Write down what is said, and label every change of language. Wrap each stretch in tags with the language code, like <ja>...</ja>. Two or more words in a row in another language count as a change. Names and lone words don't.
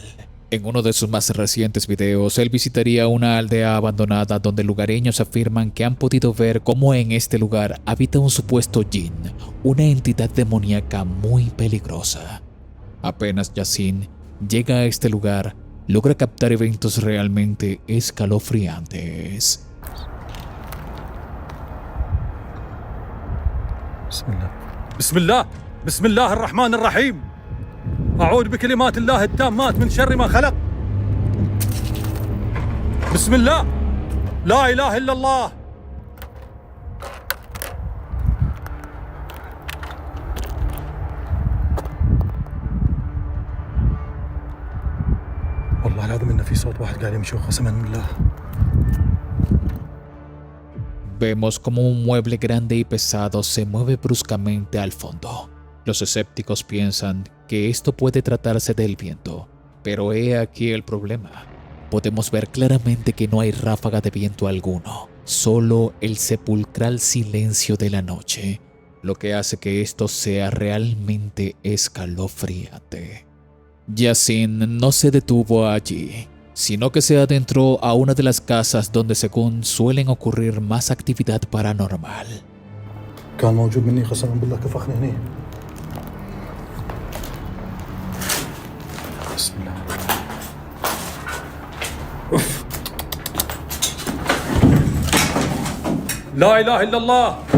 <es>En uno de sus más recientes videos, él visitaría una aldea abandonada donde lugareños afirman que han podido ver cómo en este lugar habita un supuesto jinn, una entidad demoníaca muy peligrosa. Apenas Yassin llega a este lugar, logra captar eventos realmente escalofriantes.</es> <ar>بسم الله الرحمن الرحيم أعوذ بكلمات الله التامات من شر ما خلق بسم الله لا إله إلا الله والله العظيم إن في صوت واحد قاعد يمشي قسما بالله.</ar> <es>Vemos como un mueble grande y pesado se mueve bruscamente al fondo. Los escépticos piensan que esto puede tratarse del viento, pero he aquí el problema. Podemos ver claramente que no hay ráfaga de viento alguno, solo el sepulcral silencio de la noche, lo que hace que esto sea realmente escalofriante. Yassin no se detuvo allí, sino que se adentró a una de las casas donde según suelen ocurrir más actividad paranormal.</es> <ar>كان موجود مني قسما بالله كفخني هني. بسم الله. لا إله إلا الله.</ar>